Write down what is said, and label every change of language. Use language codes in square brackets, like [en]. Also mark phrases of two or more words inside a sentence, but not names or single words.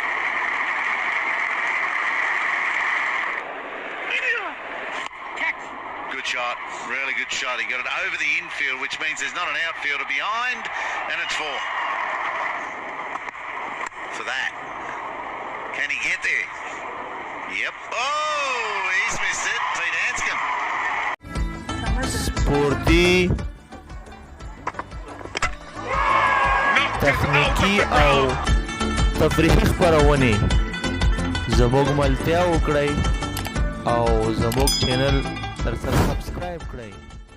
[en] Good shot, really good shot. He got it over the infield, which means there's not an outfielder behind, and it's 4 for that. Can he get there? Yep. Oh, he's missed it. Pete Hanscom. [ps] سپورتي تخنیکی او تفریحي خپرونې زموږ ملتیا وکړئ او زموږ چینل سبسکرايب کړئ.